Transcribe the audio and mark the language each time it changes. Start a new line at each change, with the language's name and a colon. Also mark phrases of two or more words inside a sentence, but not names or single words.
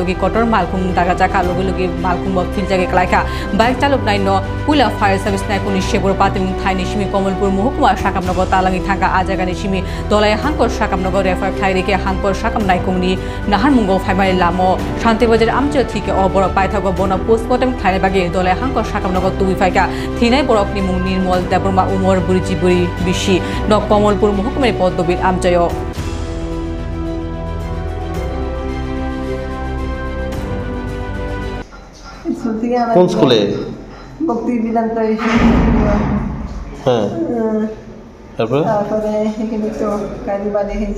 Kok Borok: logi kotor malkhung daga jaka logi malkhung bo filjage klaika bike chalok nai no puila
English: fire service
Kok Borok: nai kuni shebor patung thai nishimi komolpur muhukuma sakamnogo talangi thangka ajaga nishimi dolai hangkor sakamnogo refer thai reke hangkor sakam naikungni nahar mungo faimai lamo shantibajar amche thike obor paithago bona postmortem thaine bage dole hangkor sakamnogo tubi faika thinai borok ni mung nirmol deborma umor buriji buri bishi nok komolpur muhukumai poddobir amchayo
Bangla: কোন স্কুলে? ভক্তি বেদান্ত হ্যাঁ তারপরে এখানে তো গাড়ি বাড়ি খেয়েছি